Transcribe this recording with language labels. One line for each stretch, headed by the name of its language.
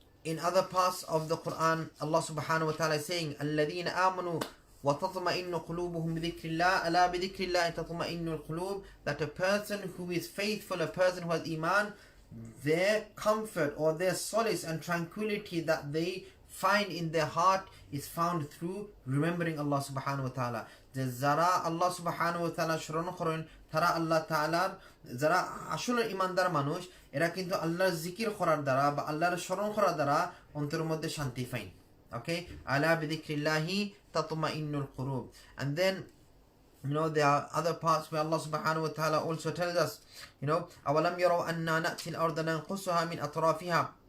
English: in other parts of the Quran, Allah subhanahu wa ta'ala is saying,
Arabic: الَّذِينَ آمَنُوا وَتَطْمَئِنُّ قُلُوبُهُم بِذِكْرِ اللَّهِ أَلَا بِذِكْرِ اللَّهِ تَطْمَئِنُّ الْقُلُوبُ.
English: That a person who is faithful, a person who has iman, their comfort or their solace and tranquility that they find in their heart is found through remembering Allah subhanahu wa ta'ala.
Bangla: The zara Allah subhanahu wa ta'ala shron khoren tara Allah ta'ala zara আসলে ইমানদার মানুষ এরা কিন্তু আল্লাহর জিকির করার দ্বারা বা আল্লাহর স্মরণ করার দ্বারা অন্তরের মধ্যে শান্তি পায়।
Arabic: Okay, ala bi dhikrillahi tatma'innul qulub.
English: And then there are other parts where Allah subhanahu wa ta'ala also tells us,
Arabic: أَوَلَمْ يَرَوْا أَنَّا نَأْتِي الْأَرْضَ نَنْقُصُهَا مِنْ أَطْرَافِهَا.